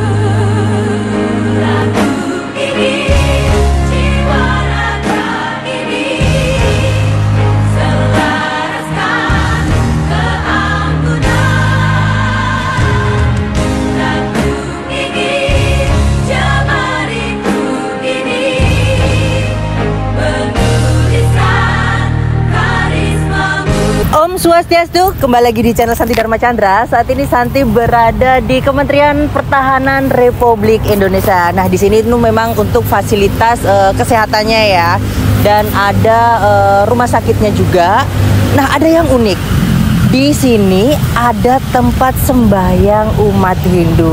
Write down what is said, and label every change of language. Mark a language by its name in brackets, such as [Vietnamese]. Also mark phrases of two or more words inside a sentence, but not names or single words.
[Indonesian] Lagu ini, jiwa raga ini, selaraskan keanggunan. Lagu ini, jemariku ini, menuliskan karismamu. [Balinese] Om Swastiastu, [Indonesian] kembali lagi di channel Santi Dharma Chandra. Saat ini Santi berada di Kementerian Pertahanan Republik Indonesia. Nah, di sini itu memang untuk fasilitas kesehatannya ya, dan ada rumah sakitnya juga. Nah, ada yang unik. Di sini ada tempat sembahyang umat Hindu.